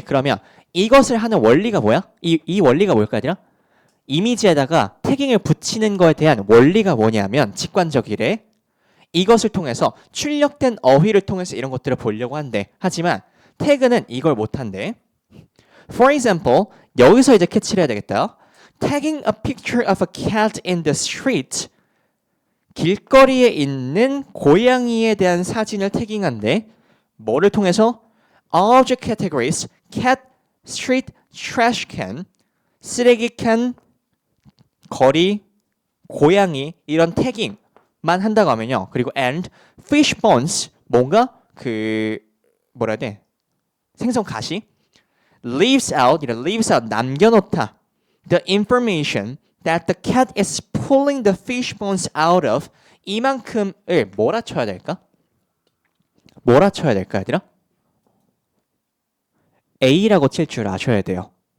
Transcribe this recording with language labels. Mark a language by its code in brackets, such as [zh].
[ko] 그러면 이것을 하는 원리가 뭐야? 이 원리가 뭘까 얘들아? 이미지에다가 태깅을 붙이는 거에 대한 원리가 뭐냐면 직관적이래. 이것을 통해서 출력된 어휘를 통해서 이런 것들을 보려고 한대. 하지만 태그는 이걸 못한대. [en] For example, [ko] 여기서 이제 캐치를 해야 되겠다. [en] Tagging a picture of a cat in the street. [ko] 길거리에 있는 고양이에 대한 사진을 태깅한대. 뭐를 통해서? [en] Object categories, cat, street, [ko] trash can, 쓰레기 캔, 거리, 고양이 이런 태깅만 한다고 하면요. 그리고 [en] and fish bones [ko] 뭔가 그 뭐라 해야 돼? 생선 가시 [en] leaves out [ko] 남겨놓다 [en] the information that the cat is pulling the fish bones out of [ko] 이만큼을 몰아쳐야 될까? 몰아쳐야 될까 얘들아? A라고 칠 줄 아셔야 돼요.